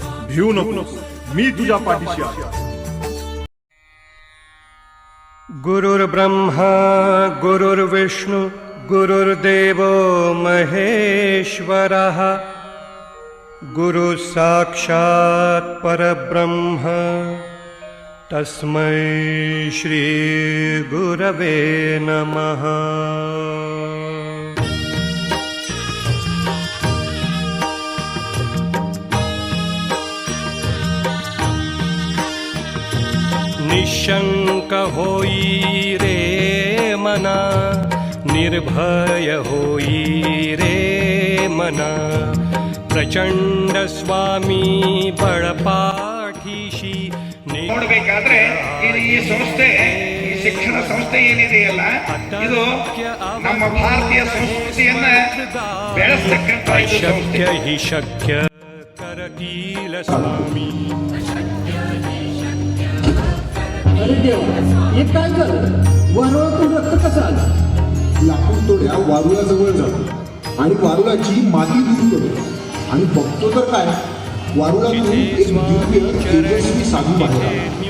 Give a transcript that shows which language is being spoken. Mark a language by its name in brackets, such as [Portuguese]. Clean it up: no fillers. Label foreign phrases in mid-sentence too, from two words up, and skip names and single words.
[Marathi] भिवू नको, मी तुझ्या पाठीशी आहे. [Sanskrit] गुरुर्ब्रह्मा गुरुर्विष्णू गुरुर्देव महेश्वरः गुरु साक्षात् परब्रह्म तस्मै श्री गुरवे नमः. [Marathi] निशंक होई रे मना, निर्भय होई रे मना, प्रचंड स्वामी बळपाठीशी. [Kannada] ನೋಡಬೇಕಾದ್ರೆ ಈ ಸಂಸ್ಥೆ, ಈ ಶಿಕ್ಷಣ ಸಂಸ್ಥೆ ಏನಿದೆಯಲ್ಲ, ಇದು ನಮ್ಮ ಭಾರತೀಯ ಸಂಸ್ಕೃತಿಯನ್ನ ಬೆಳೆಸತಕ್ಕಂಥ [Marathi] अशक्य ही शक्य करतील स्वामी. अरे देव, हे काय झालं? वारुळातून रक्त कसं आलं? लाकूड तोड्या वारुळाजवळ जातो आणि वारुळाची माती दूर करतो आणि बघतो तर काय, वारुळातून एक दिव्य तेजस्वी साधू बाहेर आला.